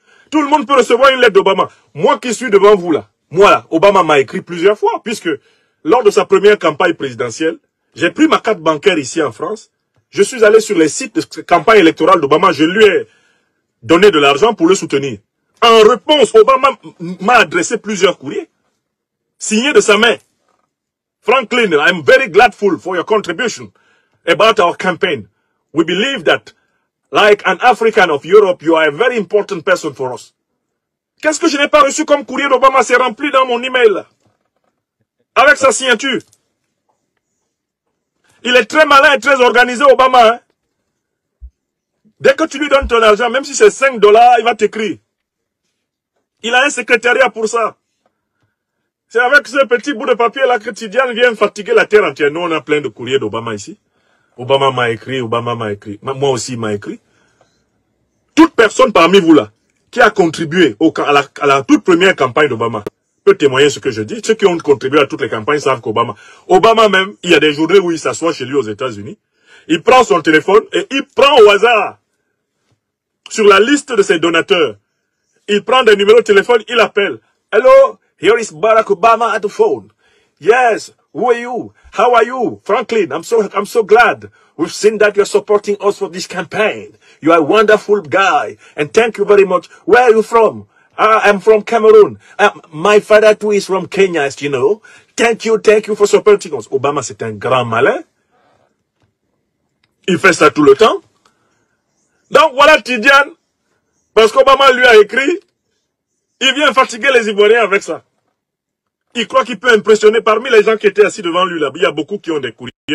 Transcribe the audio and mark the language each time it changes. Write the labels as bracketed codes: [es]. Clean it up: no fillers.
[fr] Tout le monde peut recevoir une lettre d'Obama. Moi qui suis devant vous là, moi là, Obama m'a écrit plusieurs fois, puisque lors de sa première campagne présidentielle, j'ai pris ma carte bancaire ici en France, je suis allé sur les sites de campagne électorale d'Obama, je lui ai donné de l'argent pour le soutenir. En réponse, Obama m'a adressé plusieurs courriers, signés de sa main. [en] Franklin, I'm very grateful for your contribution about our campaign. We believe that, like an African of Europe, you are a very important person for us. [fr] Qu'est-ce que je n'ai pas reçu comme courrier d'Obama? C'est rempli dans mon email. Avec sa signature. Il est très malin et très organisé, Obama. Hein? Dès que tu lui donnes ton argent, même si c'est 5 $, il va t'écrire. Il a un secrétariat pour ça. C'est avec ce petit bout de papier-là que Tidiane vient fatiguer la terre entière. Nous, on a plein de courriers d'Obama ici. Obama m'a écrit, Obama m'a écrit. Moi aussi, il m'a écrit. Toute personne parmi vous là, qui a contribué à la toute première campagne d'Obama, peut témoigner ce que je dis. Ceux qui ont contribué à toutes les campagnes savent qu'Obama, Obama même, il y a des journées où il s'assoit chez lui aux États-Unis. Il prend son téléphone et il prend au hasard, sur la liste de ses donateurs, il prend des numéros de téléphone, il appelle. [en] Hello, here is Barack Obama at the phone. Yes, who are you? How are you? Franklin, I'm so glad. We've seen that you're supporting us for this campaign. You are a wonderful guy. And thank you very much. Where are you from? I'm from Cameroon. My father too is from Kenya, as you know. Thank you for supporting us. [fr] Obama, c'est un grand malin. Il fait ça tout le temps. Donc voilà Tidiane, parce qu'Obama lui a écrit, il vient fatiguer les Ivoiriens avec ça. Il croit qu'il peut impressionner parmi les gens qui étaient assis devant lui là. Il y a beaucoup qui ont des courriers.